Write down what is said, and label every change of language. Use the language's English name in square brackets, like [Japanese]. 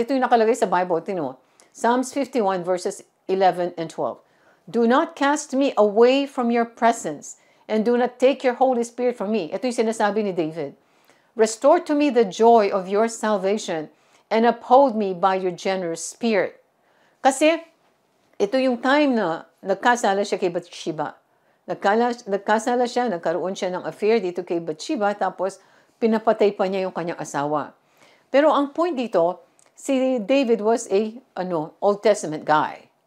[Filipino] Ito yung nakalagay sa Bible. Tino. Psalms 51 verses 11 and 12. [English] Do not cast me away from your presence and do not take your Holy Spirit from me. [Filipino] Ito yung sinasabi ni David. [English] Restore to me the joy of your salvation and uphold me by your generous spirit. [Filipino] Kasi ito yung time na nagkasala siya kay Bathsheba. Nagkasala siya, nagkaroon siya ng affair dito kay Bathsheba, tapos pinapatay pa niya yung kanyang asawa. Pero ang point dito, si David [English] was Old Testament guy.